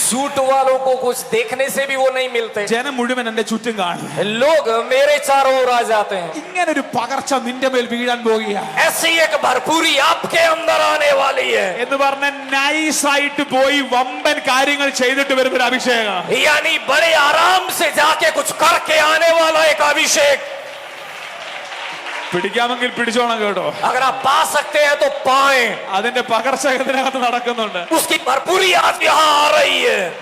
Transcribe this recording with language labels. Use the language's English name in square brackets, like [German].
[Hindi] Suit वालों को कुछ देखने से भी वो नहीं मिलते. [Malayalam] ജനം മുഴുവൻ എന്റെ ചുറ്റും കാണും. [Hindi] लोग मेरे चारों ओर आ जाते हैं. [Malayalam] ഇങ്ങനൊരു പകർച്ച നിന്റെ മേൽ വീഴാൻ പോകുക [Hindi] ऐसी एक भरपूरी आपके अंदर आने वाली है. [Malayalam] എന്ന് പറഞ്ഞ നൈസായിട്ട് പോയി വമ്പൻ കാര്യങ്ങൾ ചെയ്തിട്ട് വരുന്ന ഒരു അഭിഷേകം. [Hindi] यानी बड़े आराम से जाके कुछ करके आने वाला एक अभिषेक. [Malayalam] പിടിക്കാമെങ്കിൽ പിടിച്ചോണം കേട്ടോ. [Hindi] अगर आप पा सकते हैं तो पाएं. [Malayalam] അതിന്റെ പകർച്ച ഇതിനകത്ത് നടക്കുന്നുണ്ട്. [Hindi] उसकी भरपूरी आज यहाँ आ रही है.